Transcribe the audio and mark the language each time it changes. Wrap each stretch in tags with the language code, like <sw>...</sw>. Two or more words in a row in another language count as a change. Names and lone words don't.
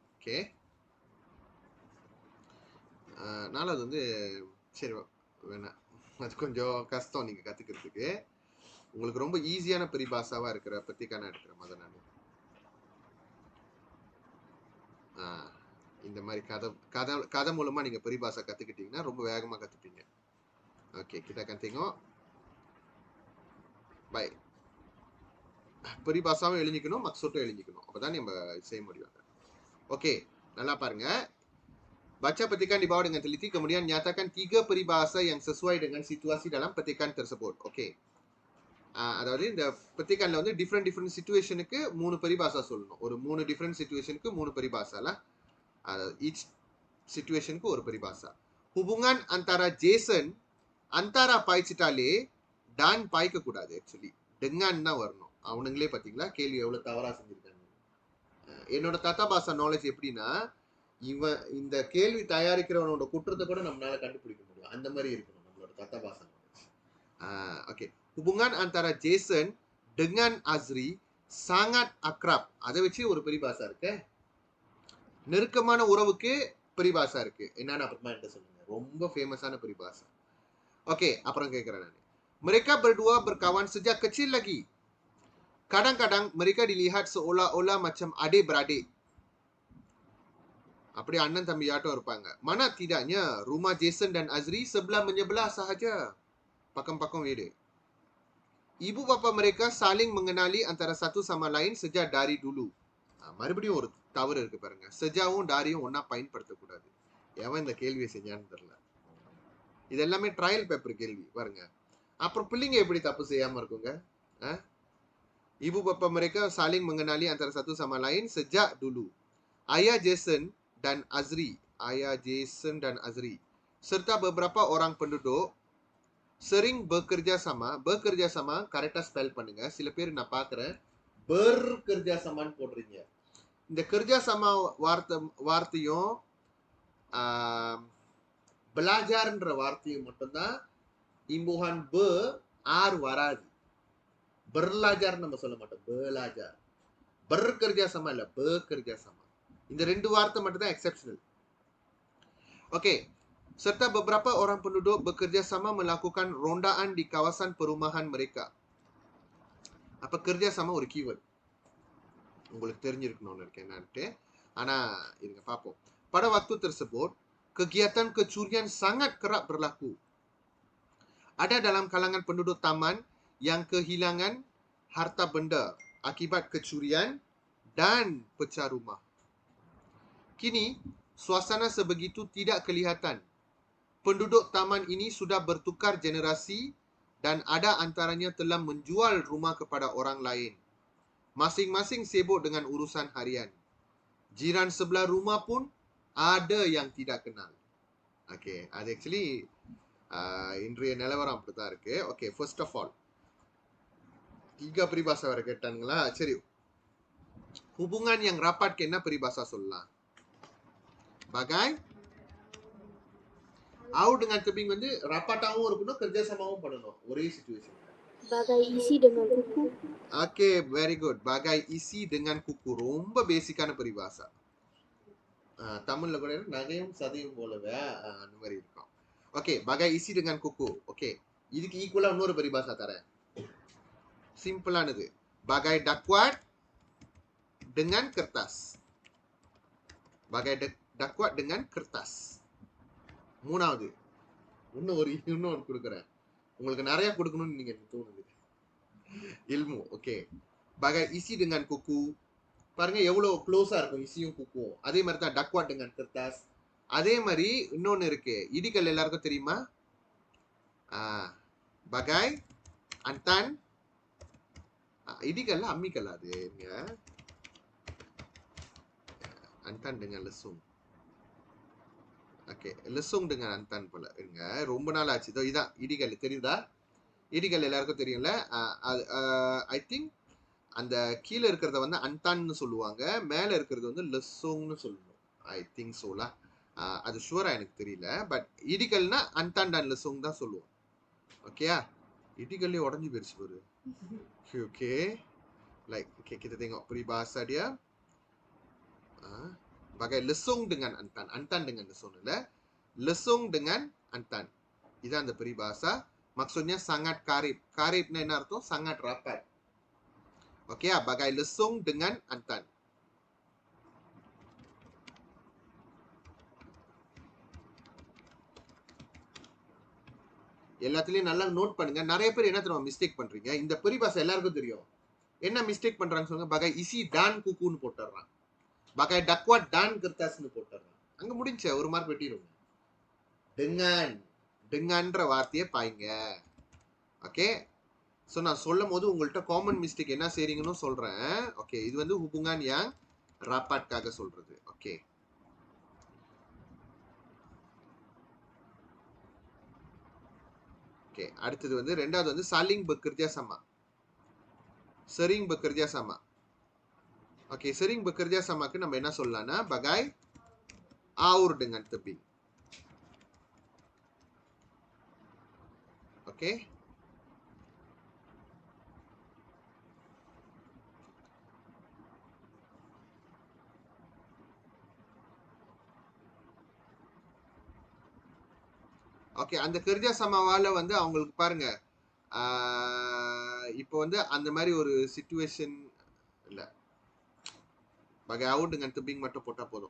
<ta>ஓகே, 4வது வந்து சரி வேணாம், அது கொஞ்சம் கஷ்டம் நீங்க கத்துக்கிறதுக்கு. உங்களுக்கு ரொம்ப ஈஸியான பரிபாசாவா இருக்கிற பத்திக்கான எடுக்கிறேன் மத நான். இந்த மாதிரி கதை மூலமா நீங்க பரிபாசா கத்துக்கிட்டீங்கன்னா ரொம்ப வேகமா கத்துப்பீங்க. ஓகே,</ta> <ms>kita akan tengok. Baik.</ms> <ta>பரிபாசாவும் எழுதிக்கணும், மக்சூட்டும் எழுதிக்கணும். அப்பதான் நம்ம செய்ய முடியும். Oke, நல்லா பாருங்க.</ta> <ms>Baca petikan di bawah dengan teliti, kemudian nyatakan 3 peribahasa yang sesuai dengan situasi dalam petikan tersebut. Oke.</ms> <ta>அதாவது இந்த petikanல வந்து</ta> <en>different situationukku</en> <ta>3 பரிபாசா சொல்லணும். ஒரு 3</ta> <en>different situationukku</en> <ta>3 பரிபாசால each சிச்சுவேஷனுக்கு ஒரு பரிபாசா.</ta> <ms>Hubungan antara Jason antara</ms> <ta>பாய்ச்சிட்டாலே டான் பாய்க்க கூடாது. ஆக்சுவலி dengan தான் வரணும். அவனுங்களே பாத்தீங்களா கேள்வி எவ்வளவு தவறா செஞ்சிருக்காங்க. என்னோட தத்தா பாசா நாலேஜ் எப்படின்னா, இவன் இந்த கேள்வி தயாரிக்கிறவனோட குற்றத்தை கூட நம்மளால கண்டுபிடிக்க முடியும். அந்த மாதிரி இருக்கணும் நம்மளோட தத்தா பாசா நாலேஜ். ஓகே,</ta> <ms>hubungan antara Jason dengan Azri sangat akrab.</ms> <ta>அதை வச்சு ஒரு பரிபாசா இருக்கு. நெருக்கமான உறவுக்கு பரிபாசா இருக்கு. என்னன்னு அப்புறமா என்ன சொல்லுங்க. ரொம்ப ஃபேமஸான பரிபாசா. ஓகே, அப்புறம் கேட்கிறேன் நான்.</ta> <ms>Mereka berdua berkawan sejak kecil lagi. Kadang-kadang mereka dilihat seolah-olah macam adik-beradik.</ms> <ta>அப்படி அண்ணன் தம்பியாட்டம் இருப்பாங்க.</ta> <ms>Mana tidaknya rumah Jason dan Azri sebelah menyebelah sahaja.</ms> <ta>Pakam-pakam வீடு.</ta> <ms>Ibu bapa mereka saling mengenali antara satu sama lain sejak dari dulu.</ms> <ta>மறுபடியும் ஒரு தவறு இருக்கு பாருங்க. சஜாவும் டாரியும் ஒன்னா பயன்படுத்தக்கூடாது. எவன் இந்த கேள்வியை செஞ்சான்னு தெரியல. இது எல்லாமே</ta> <en>trial paper</en> <ta>கேள்வி பாருங்க. அப்புறம் பிள்ளைங்க எப்படி தப்பு செய்யாம இருக்குங்க?</ta> <ms>Ibu bapa mereka saling mengenali antara satu sama lain sejak dulu. Ayah Jason dan Azri, serta beberapa orang penduduk sering bekerja sama,</ms> <ta>கரெக்டா ஸ்பெல் பண்ணுங்க. சில பேர் நான் பாக்குறேன்</ta> <ms>bekerja sama</ms> <ta>ன்னு போடுறீங்க. இந்த</ta> <ms>kerja sama</ms> <ta>வார்த்தையும் belajarன்ற வார்த்தையும் மட்டும்தான்</ta> <ms>imbuhan r</ms> <ta>வராது. berlajar நம்ம சொல்ல மாட்டோம். belajar.</ta> <ms>bekerja sama இல்ல, bekerja sama.</ms> <ta>இந்த 2 வார்த்தை மட்டும் தான் எக்ஸெப்ஷனல். ஓகே,</ta> <ms>serta beberapa orang penduduk bekerja sama melakukan rondaan di kawasan perumahan mereka.</ms> <ta>அப்ப</ta> <ms>kerja sama</ms> <ta>ஒரு கீவேர்ட். உங்களுக்கு தெரிஞ்சிருக்கணும்னு இருக்கேன் என்னன்ட்டு. ஆனா இருங்க பாப்போம்.</ta> <ms>Pada waktu tersebut, kegiatan kecurian sangat kerap berlaku. Ada dalam kalangan penduduk taman yang kehilangan harta benda akibat kecurian dan pecah rumah. Kini, suasana sebegitu tidak kelihatan. Penduduk taman ini sudah bertukar generasi dan ada antaranya telah menjual rumah kepada orang lain. Masing-masing sibuk dengan urusan harian. Jiran sebelah rumah pun ada yang tidak kenal.</ms> <ta>Okay, அது actually இன்றைய நிலவரம் அப்படித்தான் இருக்கு. ஓகே,</ta> <en>first of all</en> <ta>3 peribahasa வரை கேட்டானுங்களா? சரி,</ta> <ms>hubungan yang rapat</ms> <ta>என்ன peribahasa சொல்லலாம்?</ta> <ms>Bagai au dengan tebing வந்து rapataவும் இருக்கணும், kerja sama</ms> <ta>வும் பண்ணணும் ஒரே சிச்சுவேஷன்.</ta> <ms>Bagai isi dengan kuku.</ms> <ta>ஓகே,</ta> <en>very good.</en> <ms>bagai isi dengan kuku</ms> <ta>ரொம்ப பேசிக்கான peribahasa. தமிழ்ல கூட நகையும் சதையும் போலவே அந்த மாதிரி இருக்கும். ஓகே,</ta> <ms>bagai isi dengan kuku.</ms> <ta>ஓகே, இதுக்கு ஈக்குவலா இன்னொரு பரிபாசா தரேன். சிம்பிளானது.</ta> <ms>bagai dakwat dengan kertas. bagai dakwat dengan kertas.</ms> <ta>மூணாவது இன்னும் ஒரு கொடுக்குறேன். உங்களுக்கு நிறைய கொடுக்கணும்னு நீங்க எனக்கு தோணுது. இல்மு. ஓகே.</ta> <ms>bagai isi dengan kuku.</ms> <ta>பாருங்க எவ்வளவு க்ளோஸா இருக்கும் இசியும் குக்கும். அதே மாதிரி தான்</ta> <ms>dakwat dengan kertas.</ms> <ta>அதே மாதிரி இன்னொன்னு இருக்கு. இடிக்கல் எல்லாருக்கும் தெரியுமா?</ta> <ms>bagai antan.</ms> <ta>இடிக்கல்ல அம்மிக்கல் அது.</ta> <ms>antan dengan lesung.</ms> <ta>ஓகே,</ta> <ms>lesung dengan antan</ms> <ta>போல. இருங்க, ரொம்ப நாள் ஆச்சு. இதோ இதான் இடிக்கல். தெரியுதா? இடிக்கல் எல்லாருக்கும் தெரியும்ல.</ta> <en>I think</en> <ta>அந்த கீழே இருக்கிறத வந்து அன்டான்னு சொல்லுவாங்க, மேலே இருக்கிறது வந்து லெஸ்ஸோங்னு சொல்லணும்.</ta> <en>I think</en> <ta>சோலா. அது ஷுவரா எனக்கு தெரியல. பட் இடிக்கல்னா அன்டான் அண்ட் லெஸ்ஸோங் தான் சொல்லுவோம். ஓகேயா? இடிக்கல்லே உடஞ்சி போயிருச்சு பாரு. ஓகே,</ta> <en>like okay,</en> <ms>kita tengok peribahasa dia. Bagai lesung dengan antan. Antan dengan lesung. Lesung dengan antan.</ms> <ta>Iதான் அந்த peribahasa.</ta> <ms>Maksudnya sangat karib.</ms> <ta>Karibnya என்ன அர்த்தம்?</ta> <ms>sangat rapat. Okey, bagai lesung dengan antan.</ms> <ta>எல்லாத்துலயும் நல்லா நோட் பண்ணுங்க. நிறைய பேர் என்ன தெரியுமா மிஸ்டேக் பண்றீங்க? இந்த பெரிபாசா எல்லாருக்கும் தெரியும். என்ன மிஸ்டேக் பண்றாங்க சொல்லுங்க?</ta> <ms>bagai isi dan kuku</ms> <ta>ன்னு போட்டுறான்.</ta> <ms>bagai dakwat dan kertas</ms> <ta>ன்னு போட்டுறான். அங்க முடிஞ்ச ஒரு மார்க் வெட்டிடுங்க. denganன்ற வார்த்தையை பாய்ங்க. ஓகே, ஸோ நான் சொல்லும் போது உங்கள்கிட்ட</ta> <en>common mistake</en> <ta>என்ன செய்றீங்கன்னு சொல்றேன். ஓகே, இது வந்து</ta> <ms>hubungan yang rapat</ms> <ta>க்காக சொல்றது. ஓகே, ஓகே, அடுத்தது வந்து ரெண்டாவது வந்து</ta> <ms>saling bekerja sama. sering bekerja sama. ஓகே, sering bekerja samaக்கு</ms> <ta>நம்ம என்ன சொல்லலாம்னா</ta> <ms>bagai aur dengan tebing.</ms> <ta>ஓகே, ஓகே, அந்த கர்ஜா சமாவால வந்து அவங்களுக்கு பாருங்க, இப்போ வந்து அந்த மாதிரி ஒரு சிச்சுவேஷன் இல்ல,</ta> <ms>bagai aur dengan tebing</ms> <ta>மட்டும் போட்டா போதும்.</ta>